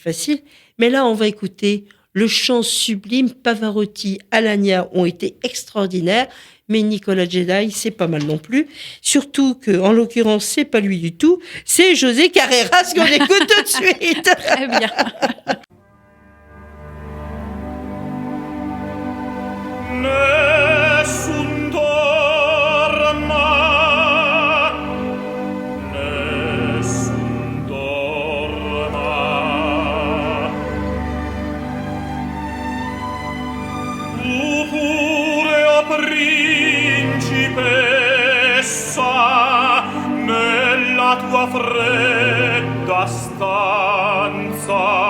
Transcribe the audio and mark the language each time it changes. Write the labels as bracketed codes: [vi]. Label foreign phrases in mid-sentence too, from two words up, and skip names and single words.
[fr] Mais là, on va écouter le chant sublime. Pavarotti, Alagna ont été extraordinaires, mais Nicolas Jedi, c'est pas mal non plus. Surtout que, en l'occurrence, c'est pas lui du tout, c'est José Carreras qu'on écoute tout de suite. Très bien. [it] Nessun dorma, nessun dorma. Tu pure, o principessa, nella tua fredda stanza,